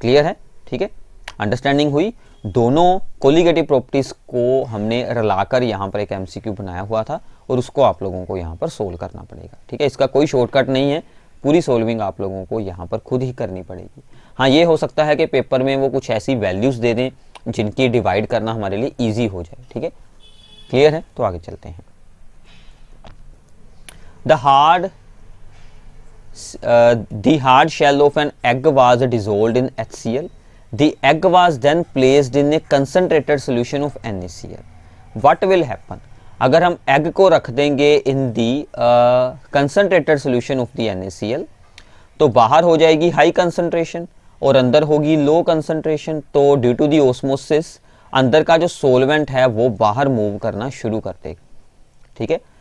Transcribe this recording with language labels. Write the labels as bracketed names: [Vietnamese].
[Hindi] Clear है, ठीक है, अंडरस्टैंडिंग हुई। दोनों कोलिगेटिव प्रॉपर्टीज़ को हमने रलाकर यहाँ पर एक एमसीक्यू बनाया हुआ था और उसको आप लोगों को यहाँ पर सोल्व करना पड़ेगा, ठीक है। इसका कोई शॉर्टकट नहीं है, पूरी सोल्विंग आप लोगों को यहाँ पर खुद ही करनी पड़ेगी। हाँ, ये हो सकता है कि पेपर में वो कुछ ऐसी वैल्यूज़ दे दें जिनकी डिवाइड करना हमारे लिए ईजी हो जाए, ठीक है। क्लियर है, तो आगे चलते हैं। [English] The hard shell of an egg was dissolved in HCl. The egg was then placed in a concentrated solution of NaCl. What will happen? [Hindi] अगर हम एग को रख देंगे [English] in the concentrated solution of the NaCl, [Hindi] तो बाहर हो जाएगी हाई कंसनट्रेशन और अंदर होगी लो कंसनट्रेशन। तो [English] due to the osmosis [Hindi] अंदर का जो सोलवेंट है वो बाहर मूव करना शुरू कर देगा, ठीक है।